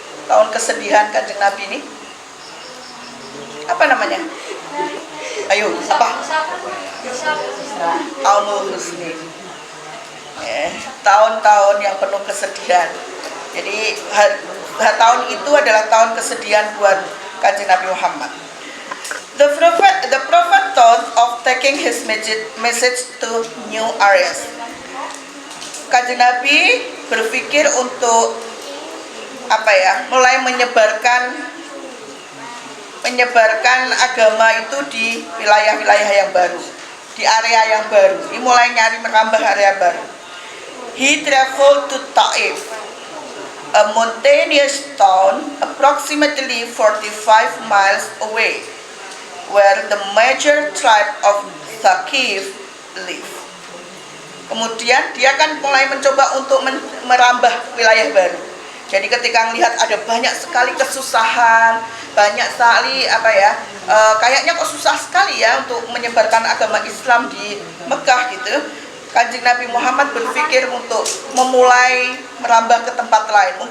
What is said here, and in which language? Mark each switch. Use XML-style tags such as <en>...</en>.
<id>Tahun kesedihan Kanjeng Nabi ini. Apa namanya? Ayo, apa? Aumul Husni. Tahun-tahun yang penuh kesedihan. Jadi tahun itu adalah tahun kesedihan buat Kanjeng Nabi Muhammad.</id> <en>The prophet thought of taking his message to new areas.</en> <id>Kanjeng Nabi berpikir untuk mulai menyebarkan agama itu di wilayah-wilayah yang baru, di area yang baru. Ini mulai merambah area baru.</id> <en>He traveled to Taif, a mountainous town approximately 45 miles away, where the major tribe of Thaqif live.</en> <id>Kemudian dia kan mulai mencoba untuk merambah wilayah baru. Jadi ketika melihat ada banyak sekali kesusahan, banyak sekali kayaknya kok susah sekali ya untuk menyebarkan agama Islam di Mekah gitu. Kanjeng Nabi Muhammad berpikir untuk memulai merambah ke tempat lain.</id>